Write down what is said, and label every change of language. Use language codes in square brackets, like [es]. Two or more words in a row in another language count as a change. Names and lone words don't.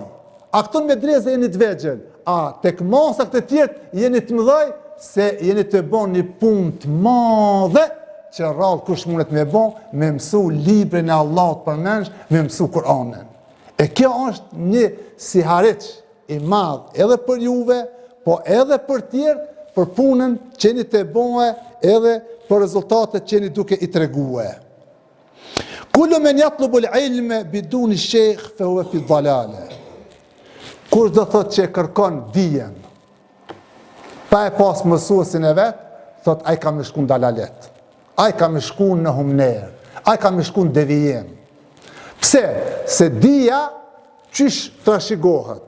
[sq] A këto në medresja jeni të vegjël. A tek masa këtë tjertë jeni të mëdhej, se jeni të bon një punë të madhe, që rrallë kush mundet me bon, me mësu librin e Allahut për mensh, me mësu Kur'anin. E kjo është një sihareq i madh edhe për juve, po edhe për tjerë, për punën që jeni të bonve, edhe për rezultatet që jeni duke i tregue. [ar] كل من يطلب العلم بدون شيخ فهو في ضلالة. [sq] Kush do thot që kërkon dijen, pa e pas mësuesin e vet, thot ai ka më shku në dalalet. Ai ka më shku në humner, ai ka më shku në devijim. Pse? Se dija qysh trashëgohet.